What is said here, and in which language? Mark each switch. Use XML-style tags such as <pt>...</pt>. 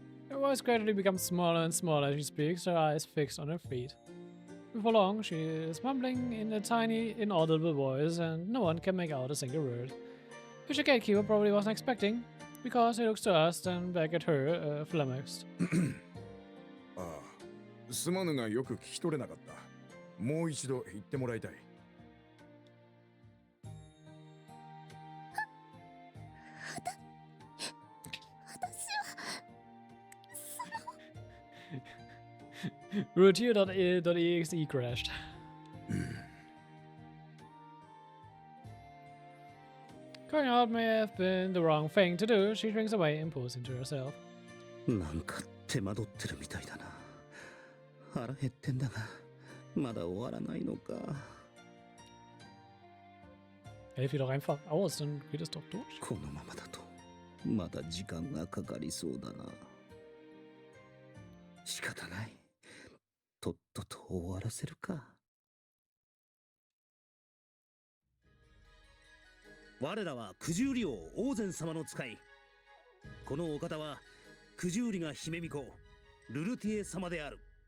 <en>Her voice gradually becomes smaller and smaller as she speaks, her eyes fixed on her feet. Before long, she is mumbling in a tiny, inaudible voice, and no one can make out a single word. Which the gatekeeper probably wasn't expecting, because he looks to us and back at her, flummoxed.</en> <ja>ああ、すまぬがよく聞き取れなかった。もう一度言ってもらいたい。</ja> <en>Routier.exe crashed. Going out may have been the wrong thing to do. She shrinks away and pulls into herself.</en> <ja>なんか手間取ってるみたいだな。腹減ってんだが、まだ終わらないのか。</ja> <de>Helf ihr doch einfach aus, dann geht es doch durch.</de> <ja>このままだと、まだ時間がかかりそうだな。仕方ない。とっとと終わらせるか。我らは九十里王王禅様の使い。このお方は九十里が姫巫女ルルティエ様である。</ja>